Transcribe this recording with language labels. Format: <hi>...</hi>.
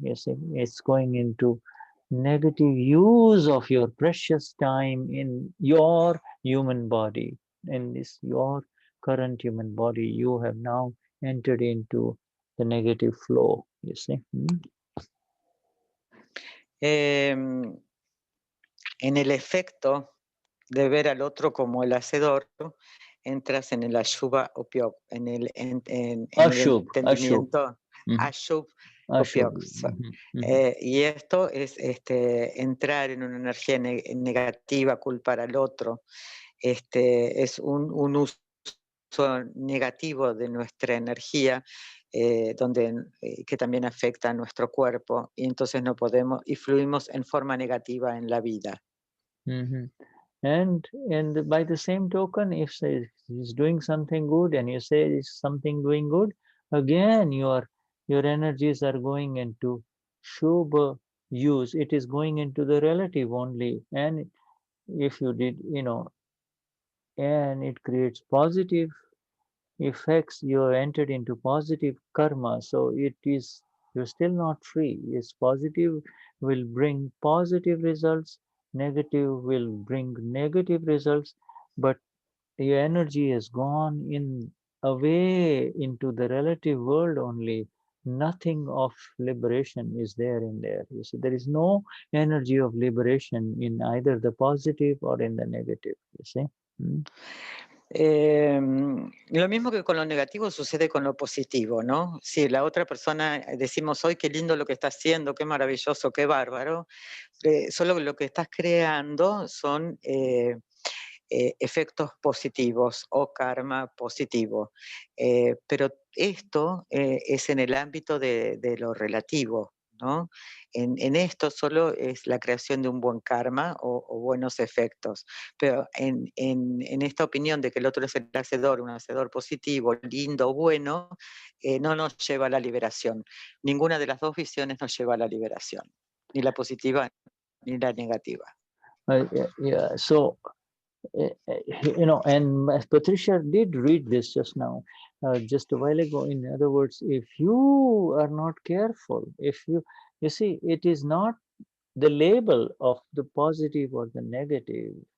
<en>You see, it's going into negative use of your precious time in your human body. In this, your current human body, you have now entered into the negative flow, you see.</en> <es>En el efecto de ver al otro como el hacedor, entras en el Ashubha Upyog, en el entendimiento Ashub Upyog. Y esto es entrar en una energía negativa, culpar al otro. Es un uso negativo de nuestra energía, que también afecta a nuestro cuerpo, y entonces no podemos, y fluimos en forma negativa en la vida.</es> <en>And by the same token, if he's doing something good and you say it's something doing good, again your energies are going into Shubha use. It is going into the relative only. And if you did, and it creates positive effects, you entered into positive karma. So you're still not free. Yes, positive will bring positive results, negative will bring negative results, but your energy has gone away into the relative world only. Nothing of liberation is there in there. You see, there is no energy of liberation in either the positive or in the negative, you see.</en> <es>Lo mismo que con lo negativo sucede con lo positivo, ¿no? Si la otra persona decimos hoy qué lindo lo que está haciendo, qué maravilloso, qué bárbaro, solo lo que estás creando son efectos positivos o karma positivo. Pero esto es en el ámbito de lo relativo, ¿no? En esto solo es la creación de un buen karma o buenos efectos. Pero en esta opinión de que el otro es el hacedor, un hacedor positivo, lindo, bueno, no nos lleva a la liberación. Ninguna de las dos visiones nos lleva a la liberación, ni la positiva ni la negativa.</es> <en>So, and Patricia did read this just now, just a while ago. In other words, if you are not careful, if you see, it is not the label of the positive or the negative.</en>